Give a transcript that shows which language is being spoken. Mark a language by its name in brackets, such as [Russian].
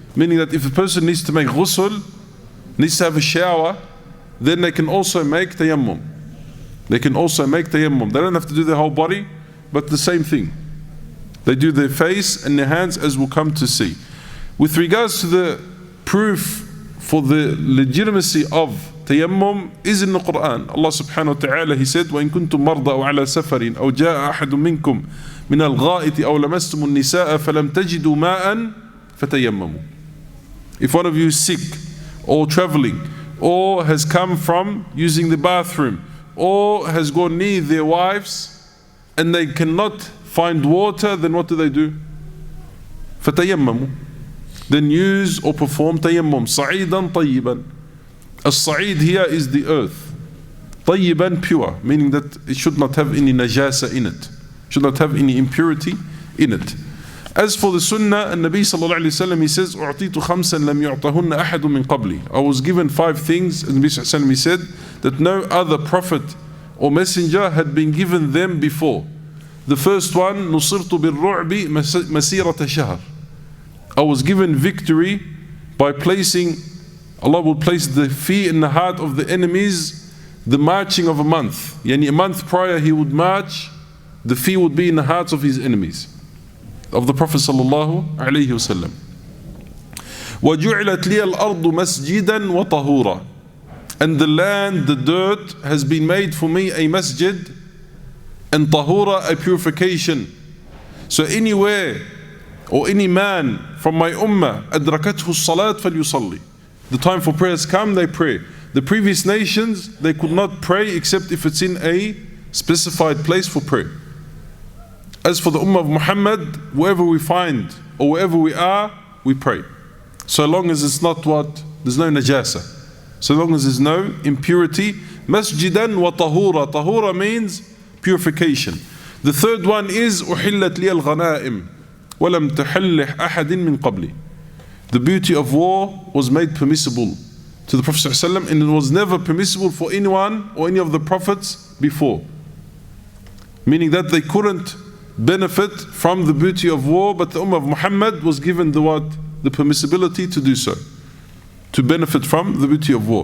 [English] Meaning that if a person needs to make ghusl, needs to have a shower, then they can also make tayammum. They can also make tayammum. They don't have to do their whole body, but the same thing. They do their face and their hands, as we'll come to see. With regards to the proof for the legitimacy of tayammum is in the Qur'an. [Arabic] Allah subhanahu wa ta'ala, [English] He said, [Arabic] وَإِن كُنْتُم مَرْضَى أَوْ عَلَى سَفَرٍ أَوْ جَاءَ أَحَدٌ مِّنكُم مِّنَ الْغَائِطِ أَوْ لَمَسْتُمُ النِّسَاءَ فَلَمْ تَجِدُوا مَاءً فَتَيَمَّمُوا. [English] If one of you is sick or traveling or has come from using the bathroom or has gone near their wives and they cannot find water, then what do? [Arabic] فَتَيَمَّمُوا. [English] Then use or perform tayammum. [Arabic] صَعِيدًا طَيِّبًا. [English] As-sa'id here is the earth. [Arabic] طَيِّبًا, [English] pure, meaning that it should not have any najasa in it. Should not have any impurity in it. As for the sunnah, and Nabi sallallahu alayhi wa sallam, he says, [Arabic] أُعْطِيتُ خَمْسًا لَمْ يُعْطَهُنَّ أَحَدٌ مِّن قَبْلِ. [English] I was given 5 things, and Nabi sallallahu alayhi wa sallam, he said, that no other prophet or messenger had been given them before. The first one, [Arabic] نُصِرْتُ بِالرُّعْبِ مَسِيرَةَ شَهْرٍ. [English] I was given victory by placing, Allah will place the fear in the heart of the enemies, the marching of a month. Yani a month prior he would march, the fear would be in the hearts of his enemies, of the Prophet sallallahu alayhi wasallam. [Arabic] وَجُعِلَتْ لِيَ الْأَرْضُ مَسْجِدًا وَطَهُورًا. [English] And the land, the dirt, has been made for me a masjid, and tahura, a purification. So anywhere or any man from my ummah, [Arabic] أدركته الصلاة فليصلي. [English] The time for prayers come, they pray. The previous nations, they could not pray except if it's in a specified place for prayer. As for the ummah of Muhammad, wherever we find or wherever we are, we pray. So long as it's not what? There's no najasa. So long as there's no impurity. Masjidan wa tahura. Tahura means purification. The third one is [Arabic] أحلت لي الغنائم ولم تحل أحد من قبلي. [English] The beauty of war was made permissible to the Prophet ﷺ, and it was never permissible for anyone or any of the prophets before. Meaning that they couldn't benefit from the beauty of war, but the Ummah of Muhammad was given the what? The permissibility to do so, to benefit from the beauty of war.